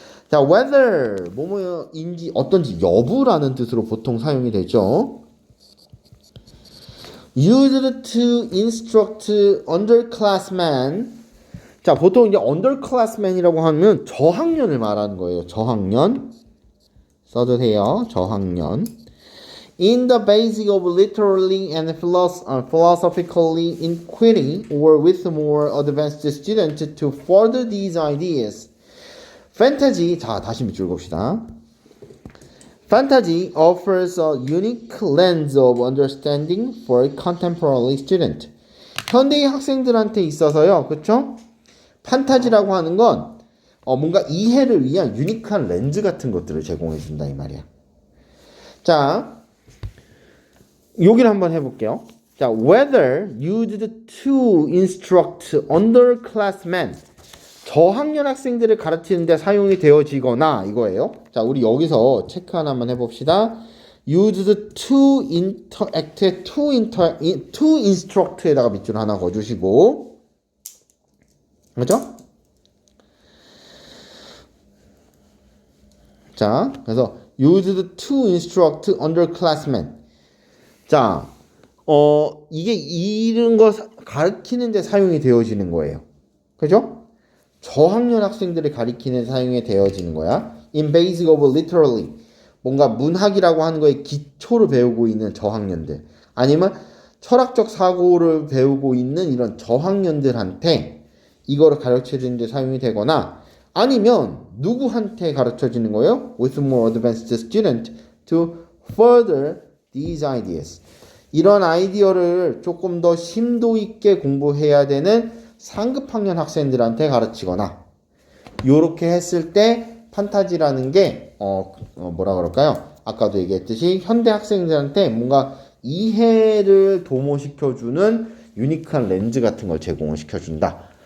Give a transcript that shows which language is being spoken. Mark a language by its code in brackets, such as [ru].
[ko] 자, whether 뭐뭐인지 어떤지 여부라는 뜻으로 보통 사용이 되죠. [en] used to instruct underclassmen. [ko] 자, 보통 이제 underclassmen이라고 하면 저학년을 말하는 거예요. 저학년. 써도 돼요. 저학년. [en] In the basic of literary and philosophically inquiry or with more advanced students to further these ideas. [ko] Fantasy, 자, 다시 밑줄 봅시다. [en] Fantasy offers a unique lens of understanding for a contemporary student. [ko] 현대의 학생들한테 있어서요, 그쵸? 판타지라고 하는 건 뭔가 이해를 위한 유니크한 렌즈 같은 것들을 제공해 준다 이 말이야. 자, 여기를 한번 해볼게요. [en] 자, whether used to instruct underclassmen. [ko] 저학년 학생들을 가르치는데 사용이 되어지거나 이거예요. 자, 우리 여기서 체크 하나만 해봅시다. [en] used to interact, to instruct [ko] 에다가 밑줄 하나 거주시고, 그렇죠? 자, 그래서 [en] used to instruct underclassmen. [ko] 자, 이게 이런 거 가르치는 데 사용이 되어지는 거예요. 그죠? 저학년 학생들을 가리키는 사용이 되어지는 거야. [en] In basic of literary. [ko] 뭔가 문학이라고 하는 거에 기초를 배우고 있는 저학년들. 아니면 철학적 사고를 배우고 있는 이런 저학년들한테 이거를 가르쳐주는 데 사용이 되거나, 아니면 누구한테 가르쳐지는 거예요? [en] With more advanced student to further these ideas. [ko] 이런 아이디어를 조금 더 심도 있게 공부해야 되는 상급 학년 학생들한테 가르치거나, 요렇게 했을 때 판타지라는 게 뭐라 그럴까요? 아까도 얘기했듯이 현대 학생들한테 뭔가 이해를 도모시켜주는 유니크한 렌즈 같은 걸 제공을 시켜준다.